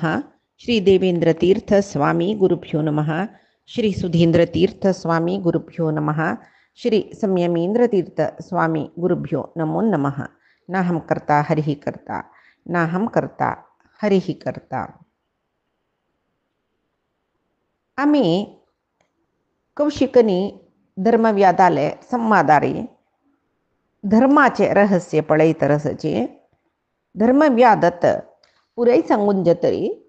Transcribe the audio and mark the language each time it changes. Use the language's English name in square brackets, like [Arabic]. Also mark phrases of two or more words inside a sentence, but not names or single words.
[Sanskrit] श्री देवेंद्र तीर्थ स्वामी गुरुभ्यो नमः। श्री सुधींद्र तीर्थ स्वामी गुरुभ्यो नमः। श्री संयमेंद्र तीर्थ स्वामी गुरुभ्यो नमो नमः। नाहं कर्ता हरिः कर्ता नाहं कर्ता हरिः कर्ता। [Konkani] आम्ही कौशिकनी धर्मव्यादाले संवादारी धर्माचे रहस्य पळयत रसचे धर्मव्यादत पुराई सांगून जतरी